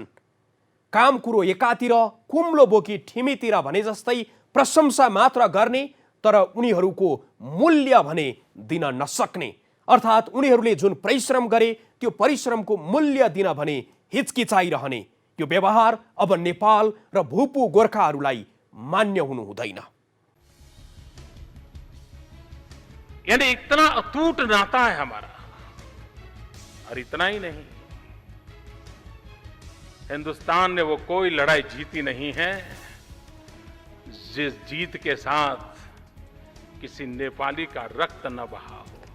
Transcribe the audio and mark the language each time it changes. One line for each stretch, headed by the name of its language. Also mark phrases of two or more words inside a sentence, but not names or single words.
Nepali: काम कुरो एकातिर, कुम्लो बोकी ठिमीतिर भने जस्तै प्रशंसा मात्र गर्ने, तर उनीहरूको मूल्य भने दिन नसक्ने, अर्थात् उनीहरूले जुन परिश्रम गरे त्यो परिश्रमको मूल्य दिन भने हिचकिचाइरहने यो व्यवहार अब नेपाल र भूपू गोर्खाहरूलाई मान्य हुनु हुँदैन।
Hindi: यानी इतना अटूट नाता है हमारा। और इतना ही नहीं, हिंदुस्तान ने वो कोई लड़ाई जीती नहीं है जिस जीत के साथ किसी नेपाली का रक्त न बहा हो।